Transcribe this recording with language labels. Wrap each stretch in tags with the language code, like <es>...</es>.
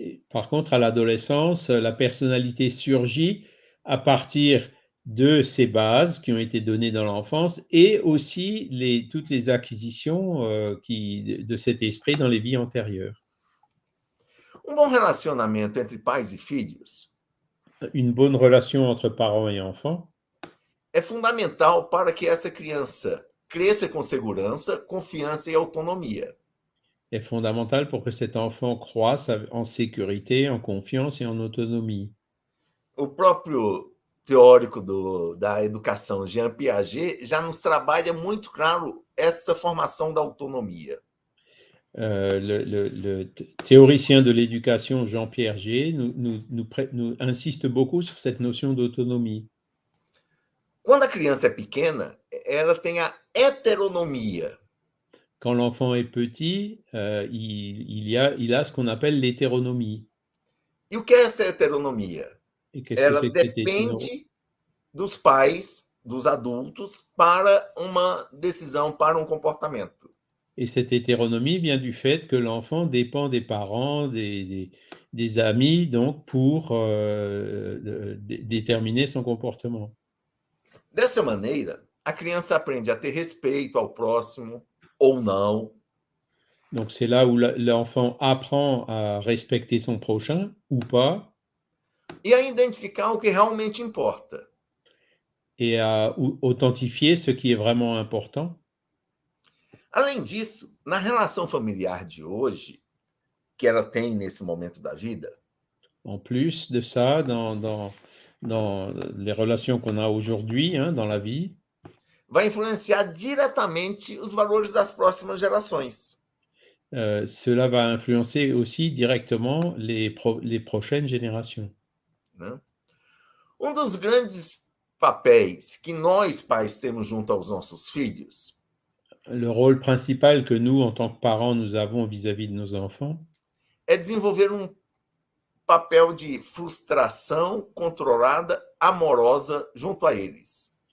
<fr>Par contre, à l'adolescence, la personnalité surgit à partir de ces bases qui ont été données dans l'enfance et aussi toutes les acquisitions de cet esprit dans les vies antérieures.</fr> <pt>Bom relacionamento entre pais e filhos</pt> <fr>Une bonne relation entre parents et enfants</fr> <pt>é fundamental para que essa criança cresça com segurança, confiança e autonomia.</pt> <fr>est fondamentale pour que cet enfant croisse en sécurité, en confiance et en autonomie.</fr> <pt>O próprio teórico da educação, Jean Piaget, já nos trabalha muito claro essa formação da autonomia.</pt> <fr>Le théoricien de l'éducation Jean Piaget nous insiste beaucoup sur cette notion d'autonomie.</fr> <pt>Quando a criança é pequena, ela tem a heteronomia.</pt> <fr>Quand l'enfant est petit, il a ce qu'on appelle l'hétéronomie.</fr> <pt>E o que é essa heteronomia?</pt> <fr>Et qu'est-ce que</fr> <pt>Ela</pt> <fr>c'est que cette hétéronomie?</fr> <pt>depende dos pais, dos adultos, para uma decisão, para um comportamento.</pt> <fr>Et cette hétéronomie vient du fait que l'enfant dépend des parents, des amis, donc pour déterminer son comportement.</fr> <pt>Dessa maneira, a criança aprende a ter respeito ao próximo ou não.</pt> <fr>Donc c'est là où l'enfant apprend à respecter son prochain ou pas.</fr> <pt>E a identificar o que realmente importa.</pt> <fr>Et à authentifier ce qui est vraiment important.</fr> <pt>Além disso, na relação familiar de hoje, que ela tem nesse momento da vida,</pt> <fr>En plus de ça, dans les relations qu'on a aujourd'hui, dans la vie,</fr> <pt>vai influenciar diretamente os valores das próximas gerações.</pt> <fr>Cela va influencer aussi directement les prochaines générations.</fr> <pt>Né? Dos grandes papéis que nós, pais, temos junto aos nossos filhos</pt> <fr>le rôle principal que nous, en tant que parents, nous avons vis-à-vis de nos enfants</fr> <pt>é desenvolver papel de frustração controlada, amorosa junto a eles.</pt>